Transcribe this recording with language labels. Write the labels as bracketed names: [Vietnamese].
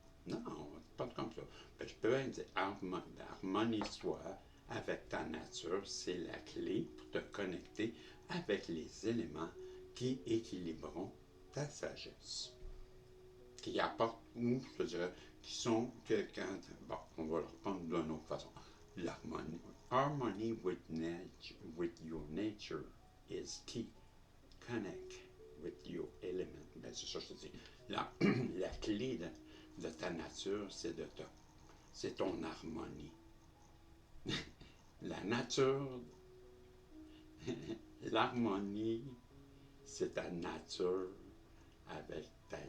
[French] Non, pas comme ça. Ben, je peux dire harmonise-toi avec ta nature, c'est la clé pour te connecter avec les éléments qui équilibreront ta sagesse. Qui apportent, ou je dirais, qui sont que quand. Bon, on va le reprendre d'une autre façon. L'harmonie. [English] Harmony with your nature is key. Connect with your element. [French] Ben, c'est ça que je te dis. La clé de ta nature, c'est ton harmonie. La nature, l'harmonie, c'est ta nature avec ta.